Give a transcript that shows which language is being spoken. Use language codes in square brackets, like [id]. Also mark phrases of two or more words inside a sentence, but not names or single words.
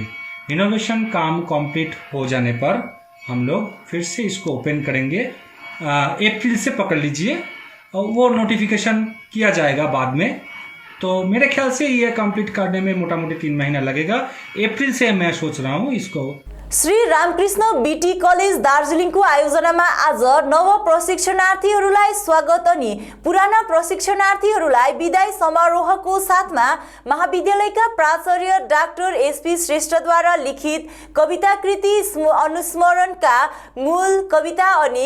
[hi] इनोवेशन काम कंप्लीट हो जाने पर हम लोग फिर से इसको ओपन करेंगे। अप्रैल से पकड़ लीजिए, और वो नोटिफिकेशन किया जाएगा बाद में। तो मेरे ख्याल से ये कंप्लीट करने में मोटा मोटी 3 महीना लगेगा। अप्रैल से मैं सोच रहा हूँ इसको। [ne] श्री रामकृष्ण बीटी कलेज दार्जिलिङको आयोजनामा आज नव प्रशिक्षणार्थीहरूलाई स्वागत अनि पुराना प्रशिक्षणार्थीहरूलाई विदाई समारोहको साथमा महाविद्यालयका प्राचार्य डाक्टर एसपी श्रेष्ठद्वारा लिखित कविताकृति अनुस्मरणका मूल कविता अनि